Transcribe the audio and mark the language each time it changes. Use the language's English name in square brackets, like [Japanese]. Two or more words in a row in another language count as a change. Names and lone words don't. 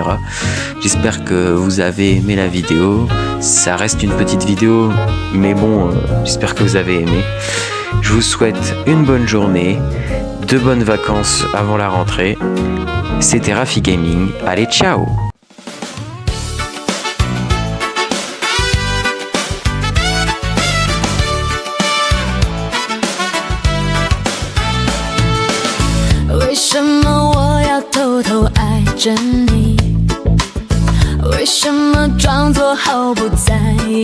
[French] J'espère que vous avez aimé la vidéo. Ça reste une petite vidéo, mais bon, j'espère que vous avez aimé. Je vous souhaite une bonne journée, de bonnes vacances avant la rentrée. C'était Rafi Gaming. Allez, ciao! [Chinese] 为什么我要偷偷爱着你？为什么装作毫不在意？